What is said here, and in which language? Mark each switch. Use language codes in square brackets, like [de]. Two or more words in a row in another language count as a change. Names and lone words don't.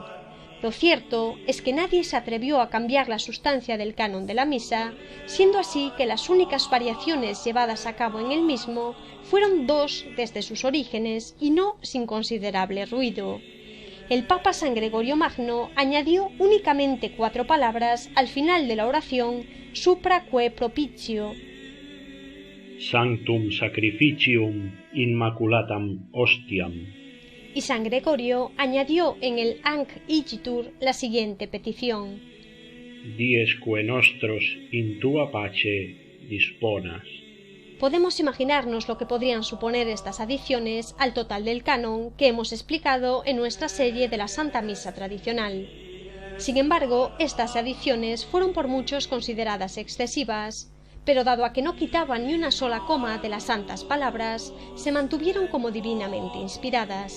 [es] Lo cierto es que nadie se atrevió a cambiar la sustancia del canon de la misa, siendo así que las únicas variaciones llevadas a cabo en el mismo fueron 2 desde sus orígenes y no sin considerable ruido. El Papa San Gregorio Magno añadió únicamente 4 palabras al final de la oración supraque propitio. [la] Sanctum sacrificium immaculatam hostiam. [es] Y San Gregorio añadió en el Anc Igitur la siguiente petición: [la] Diesque nostros in tua pace disponas. [es] Podemos imaginarnos lo que podrían suponer estas adiciones al total del canon que hemos explicado en nuestra serie de la Santa Misa tradicional. Sin embargo, estas adiciones fueron por muchos consideradas excesivas, pero dado a que no quitaban ni una sola coma de las santas palabras, se mantuvieron como divinamente inspiradas.